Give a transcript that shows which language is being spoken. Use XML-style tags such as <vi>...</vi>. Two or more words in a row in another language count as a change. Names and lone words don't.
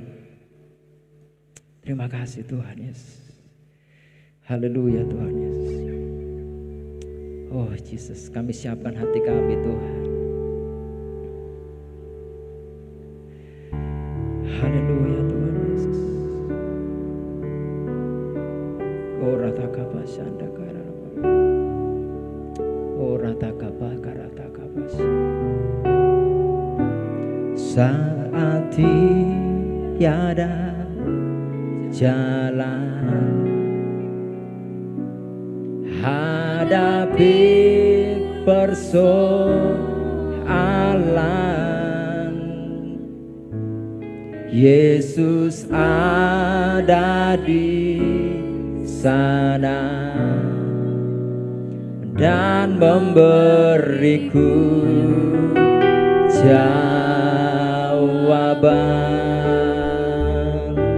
<id>Terima kasih Tuhan Yesus. Haleluya Tuhan Yesus. Oh Yesus, kami siapkan hati kami Tuhan. Haleluya Tuhan Yesus. Oh ratakapa sandakara. Oh ratakapa karatakapa. Saat tiada jalan, hadapi persoalan, Yesus ada di sana dan memberiku jawaban.</id>